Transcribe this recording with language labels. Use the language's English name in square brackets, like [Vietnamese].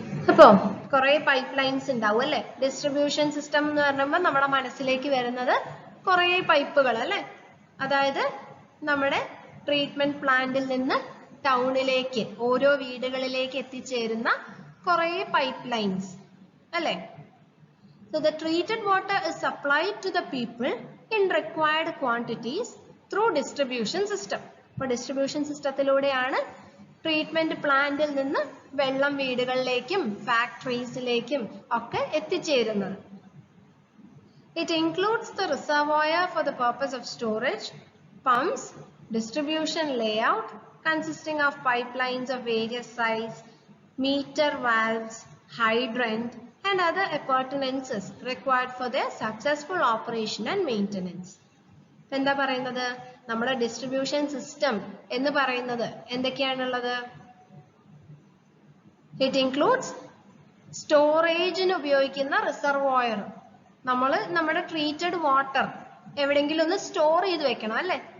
[Malayalam] അപ്പൊ കുറെ pipe lines ഉണ്ടാവും അല്ലെ? ഡിസ്ട്രിബ്യൂഷൻ സിസ്റ്റം എന്ന് പറയുമ്പോൾ നമ്മുടെ മനസ്സിലേക്ക് വരുന്നത് കുറെ പൈപ്പുകൾ അല്ലെ? അതായത് നമ്മുടെ ട്രീറ്റ്മെന്റ് പ്ലാന്റിൽ നിന്ന് ടൗണിലേക്ക്, ഓരോ വീടുകളിലേക്ക് എത്തിച്ചേരുന്ന കുറെ പൈപ്പ് ലൈൻസ് അല്ലെ? [English] So the treated water is supplied to the people in required quantities through distribution system. [Malayalam] അപ്പൊ ഡിസ്ട്രിബ്യൂഷൻ സിസ്റ്റത്തിലൂടെയാണ് ട്രീറ്റ്മെന്റ് പ്ലാന്റിൽ നിന്ന് വെള്ളം വീടുകളിലേക്കും ഫാക്ടറീസിലേക്കും ഒക്കെ എത്തിച്ചേരുന്നത്. [English] It includes the reservoir for the purpose of storage, pumps, distribution layout consisting of pipelines of various size, meter valves, hydrant and other appurtenances required for their successful operation and maintenance. [Malayalam] എന്താ പറയുന്നത്? നമ്മുടെ distribution system എന്ന് പറയുന്നത് എന്തൊക്കെയാണുള്ളത്? [English] it includes [Malayalam] സ്റ്റോറേജിന് ഉപയോഗിക്കുന്ന reservoir. നമ്മൾ നമ്മുടെ treated water എവിടെയെങ്കിലും ഒന്ന് സ്റ്റോർ ചെയ്ത് വെക്കണം അല്ലെ?